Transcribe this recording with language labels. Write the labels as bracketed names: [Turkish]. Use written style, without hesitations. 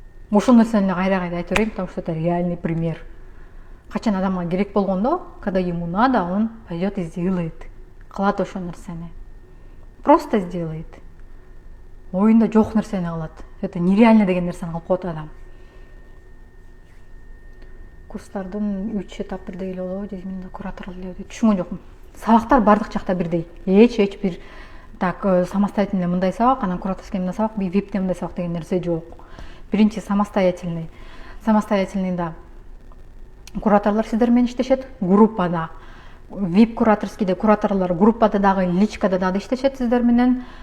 [Kyrgyz] Ошол нерсени кайра-кайра айтып берейин, [Russian] потому что это реальный пример. [Kyrgyz] Качан адамга керек болгондо, [Russian] когда ему надо, он пойдет и сделает. [Kyrgyz] Кылат ошол нерсени. [Russian] Просто сделает. [Kyrgyz] Оюнда жок нерсени кылат. [Russian] Это нереально [Kyrgyz] деген нерсени кылып коет адам. Курстардын 3 этап бирдей эле болобу, дейм да, куратор эле деп түшүнгөн жокмун. Сабактар бардык жакта бирдей. Эч бир так самостоятельный мындай сабак, анан кураторский мындай сабак, випте мындай сабак деген нерсе жок. Биринчи самостоятельный. Самостоятельныйда кураторлор сиздер менен иштешет, группада. Вип кураторскийде кураторлор группада дагы, личкада дагы иштешет сиздер менен.